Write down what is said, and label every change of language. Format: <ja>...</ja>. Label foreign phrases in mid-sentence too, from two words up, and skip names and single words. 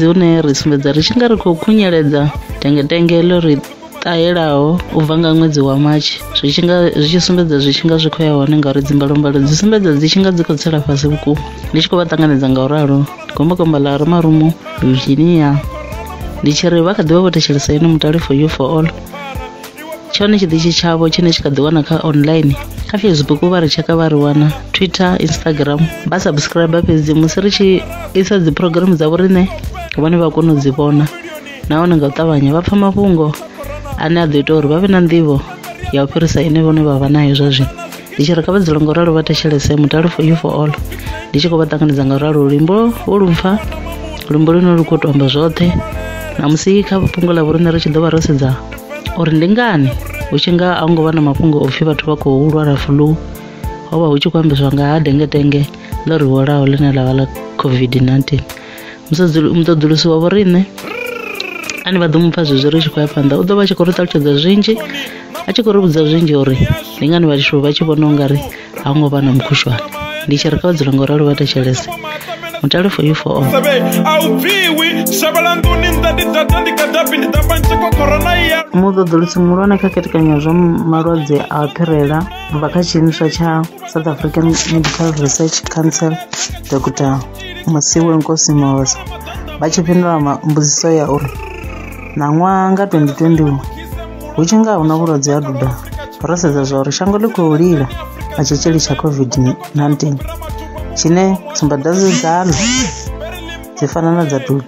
<ve>une ri sumbedza ri tshi nga ri khou khunyeledza tengetengelo ri ṱahelaho u bva nga ṅwedzi wa March zwi tshi sumbedza zwi tshi nga zwi khou ya hone ngauri dzimbalombalo dzi sumbedza dzi tshi nga dzi khou tsela fhasi vhukuma. Ndi tshi khou vha ṱanganedza nga u ralo gombakomba ḽa Marumu Virginia ndi tshi ri vha kha ḓi vha vho thetshelesa ine Mutale</ve> <en>for you for all.</en> <ve>Tshone tshiḓitshi tshavho tshine tshi kha ḓi wana kha online kha Facebook vha ri tsheka vha ri wana, Twitter, Instagram vha subscribe fhedzi musi ri tshi isa dzi program dza vhoriṋe vhone vha kona u dzi vhona nahone nga u ṱavhanya vha pfha mafhungo ane a ḓo ita uri vha vhe na nḓivho ya u fhirisa ine vhone vha vha nayo zwa zwino. Ndi tshi ri kha vha dzula nga u ralo vha thetshelese Mutale</ve> <en>for you for all.</en> <ve>Ndi tshi khou vha ṱanganedza nga u ralo luimbo lumpfa, luimbo lune lu khou tou amba zwoṱhe na musi kha fhungo ḽa vhoriṋe ri tshi ḓo vha ro sedza uri ndi ngani hu tshi nga a ngo vha na mafhungo o pfhi vhathu vha khou lwala flu, ho vha hu tshi khou ambeswa nga ha dengetenge ḽo ri hwalaho ḽine ḽa vha ḽa COVID-19. Muṱoḓulusi wa vhoriṋe ane vha ḓo mu pfha zwezwi ri tshi khou ya phanḓa u ḓo vha tshi khou ri ṱalutshedza zwinzhi, a tshi khou ri vhudza zwinzhi uri ndi ngani vhathu vha tshi vhona u nga ri ha ngo vha na mukhushwane. Ndi tshi ri kha vha dzula nga u ralo vha thetshelese Mutale</ve> <en>for you for all.</en> <ve>Muṱoḓulusi muhulwane kha khethekanyo zwa malwadze a phirela vha kha tshiimiswa tsha South African Medical Research Council Dr. Masiwe Nkosi Mahosa vha tshi fhindula mbudziso ya uri ṋaṅwaha nga 2020 hu tshi nga huna vhulwadze ha duda ro sedza zwa uri shango ḽi khou lila nga tshitzhili tsha COVID-19 tshine tsumbadwadze dzaḽo dzi fana na dza duda.</ve>